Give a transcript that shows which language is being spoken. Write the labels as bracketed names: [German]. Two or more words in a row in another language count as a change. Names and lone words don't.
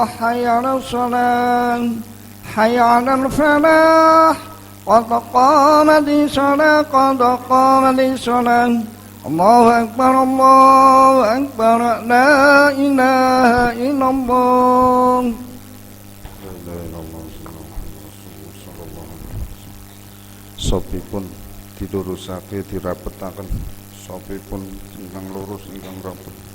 [Arabic] حي على الصلاة حي على الفلاح قد قامت الصلاة قد قامت الصلاة. الله أكبر الله أكبر. لا إله إلا الله. [Javanese] Sopipun didurusake dirapetaken. Sopipun ingkang lurus ingkang rapet.